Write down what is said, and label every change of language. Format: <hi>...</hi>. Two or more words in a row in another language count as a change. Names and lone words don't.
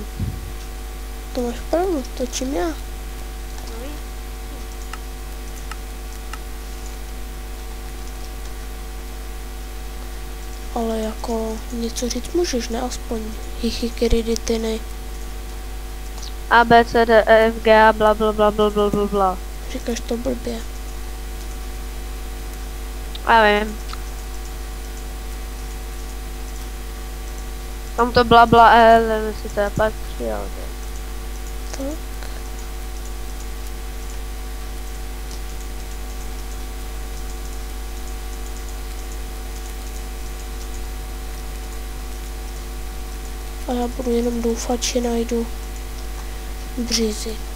<cs>To máš pravdu, točím já. Ale jako něco říct můžeš, ne? Aspoň hichikiriditiny. A, B, C, D, E, F, G, A, bla, bla, bla, bla, bla, bla, bla. Říkáš to blbě. Já vím. Tam to blabla nevím, jestli to je patří, ale to je. Tak. A já budu jenom doufat, že najdu břizy.</cs>